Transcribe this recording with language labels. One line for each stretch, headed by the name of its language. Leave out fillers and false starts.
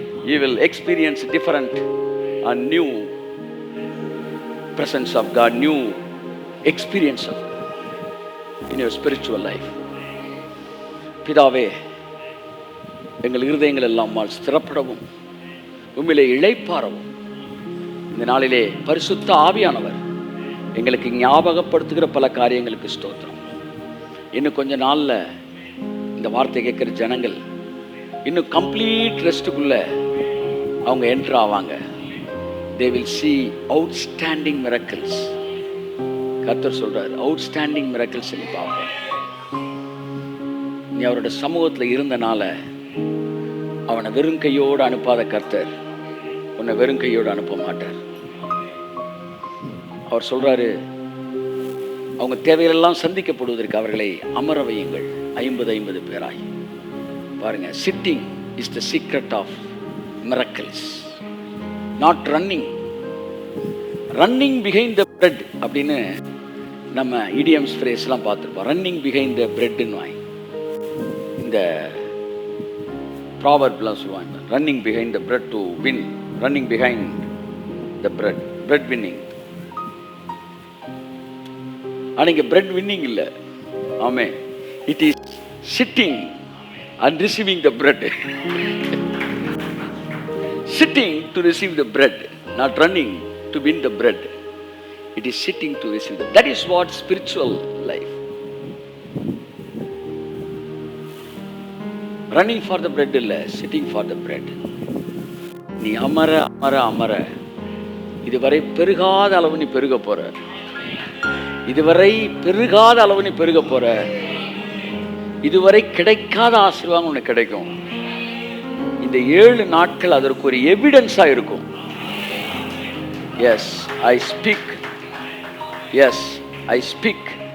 English: You will experience different and new presence of God, new experience of God in your spiritual life.
Tamil: பிதாவே, எங்கள் இருதயங்கள் எல்லாம் ஸ்திரப்படவும் உம்மிலே இளைப்பாறவும் இந்த நாளிலே பரிசுத்த ஆவியானவர் எங்களுக்கு ஞாபகப்படுத்துகிற பல காரியங்களுக்கு ஸ்தோத்திரம். இன்னும் கொஞ்ச நாளில் இந்த வார்த்தை கேட்குற ஜனங்கள் இன்னும் கம்ப்ளீட் ரெஸ்ட்டுக்குள்ள அவங்க என்ட்ரு ஆவாங்க.
English: they will see outstanding miracles.
Tamil: கர்த்தர் சொல்றார்,
English: outstanding miracles
Tamil: நீ பார்ப்ப. நீ அவரோட சமூகத்தில் இருந்தனால அவனை வெறும் கையோடு அனுப்பாத கர்த்தர் உன்னை வெறும் கையோடு அனுப்ப மாட்டார். அவர் சொல்றாரு, அவங்க தேவைகளெல்லாம் சந்திக்கப்படுவதற்கு அவர்களை அமர வையுங்கள் 50 பேராய்.
English: பாருங்க, sitting is the secret of miracles, not running. Running behind the bread
Tamil: அப்படின்னு நம்ம இடியம்ஸ் ஃப்ரேஸ்லாம் பார்த்துருப்போம்.
English: running behind the பிரெட்னு
Tamil: வாங்கி இந்த ப்ராவர்ப்லாம் சொல்லுவாங்க,
English: Running behind the bread to win, running behind the bread, bread winning.
Tamil: ஆனால் இங்கே
English: Bread winning இல்லை. ஆமே, it is sitting and receiving the bread. Sitting to receive the bread, not running to win the bread. It is sitting to receive the. That is what spiritual life. Running for the bread illa, sitting for the bread.
Tamil: நீ அமர அமர அமர இதுவரை பெருகாத அளவு நீ பெருக போற. இதுவரை பெருகாத அளவு நீ பெருக போற. இதுவரை கிடைக்காத ஆசீர்வாதம் உனக்கு கிடைக்கும். இந்த 7 நாட்கள் அதற்கு ஒரு எவிடன்ஸா இருக்கும்.
English: As I speak, as I speak.